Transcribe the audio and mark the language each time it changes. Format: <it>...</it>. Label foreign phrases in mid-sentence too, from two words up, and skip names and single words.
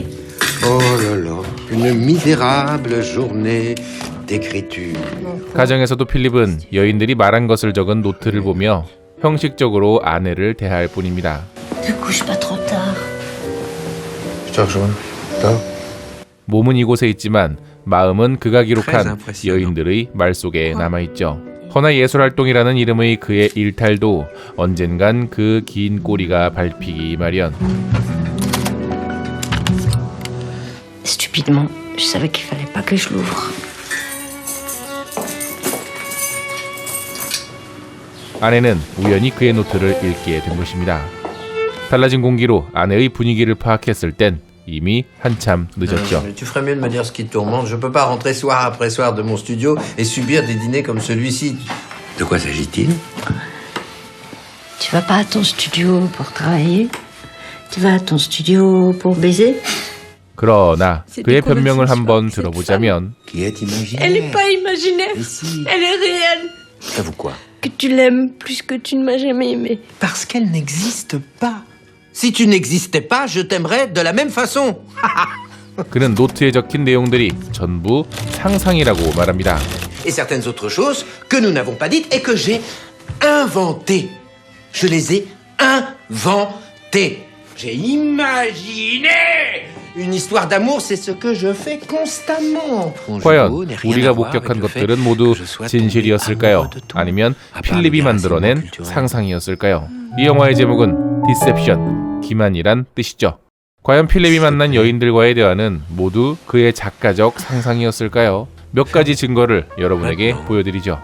<fr>Oh là là, une misérable journée d'écriture.</fr> <ko>가정에서도 필립은 여인들이 말한 것을 적은 노트를 보며 형식적으로 아내를 대할 뿐입니다.</ko> <fr>Ne couche pas trop tard. Je te rejoins. Tard.</fr> <ko>몸은 이곳에 있지만 마음은 그가 기록한 여인들의 말 속에 남아있죠. 허나 예술활동이라는 이름의 그의 일탈도 언젠간 그 긴 꼬리가 밟히기 마련.</ko> <fr>Stupidement, je savais qu'il fallait pas que je l'ouvre.</fr> <ko>아내는 우연히 그의 노트를 읽게 된 것입니다. 달라진 공기로 아내의 분위기를 파악했을 땐 이미 한참 늦었죠.</ko> <fr>Tu ferais mieux de me dire ce qui te tourmente. Je peux pas rentrer soir après soir de mon studio et subir des dîners comme celui-ci. De quoi s'agit-il? Tu vas pas à ton studio pour travailler? Tu vas à ton studio pour baiser?</fr> <ko>그러나 그의 변명을 한번 들어보자면</ko> <fr>Qui est imaginaire? Elle est pas imaginaire. Mais si. Elle est réelle. Ça vous quoi? Que tu l'aimes plus que tu ne m'as jamais aimé. Parce qu'elle n'existe pas. Si tu n'existais pas, je t'aimerais de la même façon.</fr> <ko>그는 노트에 적힌 내용들이 전부 상상이라고 말합니다.</ko> <fr>Et certaines autres choses que nous n'avons pas dites et que j'ai inventées. Je les ai inventées. J'ai imaginé une histoire d'amour, c'est ce que je fais constamment.</fr> <ko>과연 우리가 목격한 것들은 모두 진실이었을까요? 아니면 필립이 만들어낸 상상이었을까요? 이 영화의 제목은 디셉션, 기만이란 뜻이죠. 과연 필립이 만난 여인들과의 대화는 모두 그의 작가적 상상이었을까요? 몇 가지 증거를 여러분에게 보여드리죠.</ko>